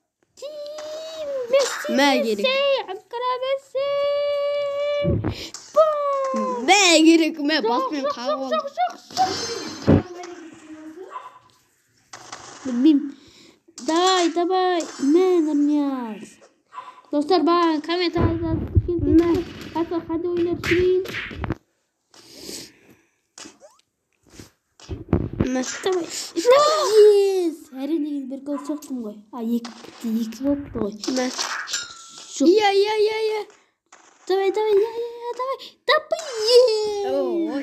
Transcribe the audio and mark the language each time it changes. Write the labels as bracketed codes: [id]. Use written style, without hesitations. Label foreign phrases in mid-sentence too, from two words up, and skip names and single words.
[kk] Мә керек. Анкара Месси. Мә керек. Мә басымен қағып алды. Білмеймін. Давай. Мен Нұрнияз. [tr] Dostlar bana kamera hadi oynatayım. [ru] Давай. [en] Yes. [kk] Әрине бір гол соқтым ғой. Екі болып қой. [ru] Я. Давай. Ой.